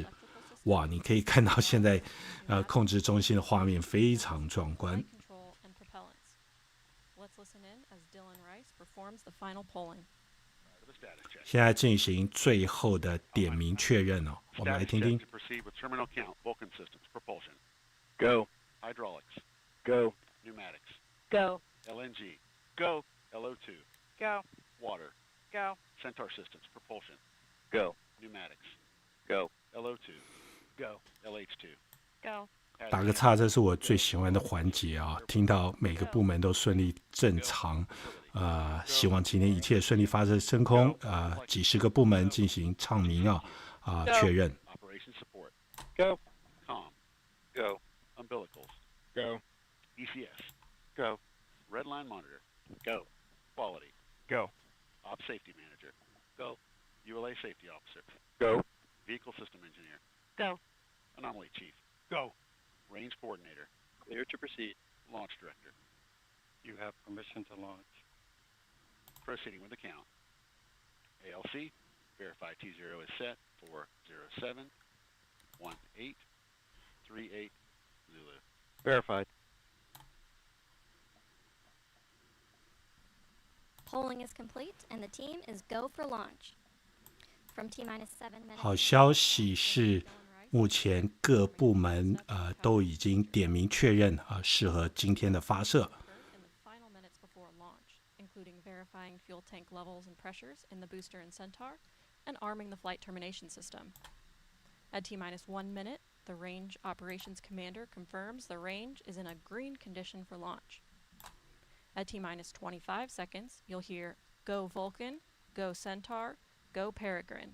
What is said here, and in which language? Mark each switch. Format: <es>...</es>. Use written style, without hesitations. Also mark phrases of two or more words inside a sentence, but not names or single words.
<zh>哇，你可以看到现在控制中心的画面非常壮观。现在进行最后的点名确认我们来听听。</zh> <en>Go. Hydraulics. Go. Pneumatics. Go. LNG. Go. LO2. Go. Water. Go. Centaur systems. Propulsion. Go. Pneumatics. Go. LO2. Go. LH2. Go.</en> <zh>打个岔，这是我最喜欢的环节听到每个部门都顺利正常，希望今天一切顺利发射升空，几十个部门进行唱名确认。</zh> <en>Operation support. Go. Com. Go. Umbilicals. Go. ECS. Go. Redline monitor. Go. Quality. Go. Op safety manager. Go. ULA safety officer. Go. Vehicle system engineer. Go. Anomaly chief. Go. Range coordinator. Clear to proceed. Launch director. You have permission to launch. Proceeding with the count. ALC, verify T0 is set for 07 18 38 Zulu. Verified. Polling is complete, and the team is go for launch. From T-7 minutes.</en> <zh>好消息是，目前各部门都已经点名确认适合今天的发射。</zh> <en>In the final minutes before launch, including verifying fuel tank levels and pressures in the booster and Centaur, and arming the flight termination system. At T-1 minute, the Range Operations Commander confirms the range is in a green condition for launch. At T-25 seconds, you'll hear Go Vulcan, Go Centaur, Go Peregrine.</en>